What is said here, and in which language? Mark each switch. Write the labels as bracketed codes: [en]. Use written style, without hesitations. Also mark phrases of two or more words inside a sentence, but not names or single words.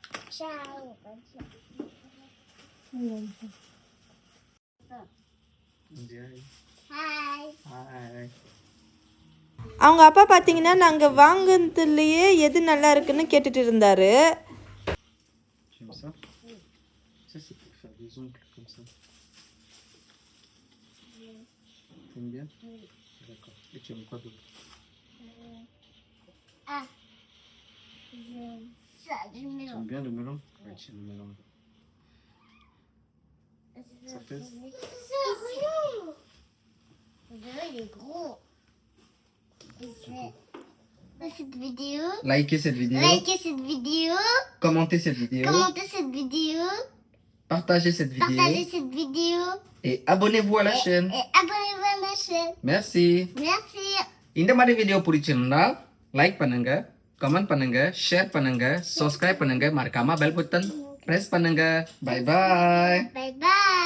[it] Ciao. [en] Hi. [ta] அவங்க அப்பா பார்த்தீங்கன்னா நாங்கள் வாங்குறதுலையே எது நல்லா இருக்குன்னு கேட்டுட்டு இருந்தாரு. [fr] J'aime ça. Ça, c'est pour faire des ongles comme ça. T'aimes bien? D'accord. Et tu aimes quoi d'autre? Ah. Ça, du melon. T'aimes bien le melon? Ouais, tu aimes le melon. Ça fait? Il est gros. Cette vidéo. Likez cette vidéo. Likez cette vidéo. Commentez cette vidéo. Commentez cette vidéo. Partagez cette vidéo. Partagez cette vidéo. Et abonnez-vous à la chaîne. Et abonnez-vous à la chaîne. Merci. Merci. [ta] இந்த மாதிரி வீடியோ பிடிச்சிருந்தா லைக் பண்ணுங்க, கமெண்ட் பண்ணுங்க, ஷேர் பண்ணுங்க, சப்ஸ்கிரைப் பண்ணுங்க, மறக்காம [en] bell button press [ta] பண்ணுங்க. [en] bye bye. Bye bye.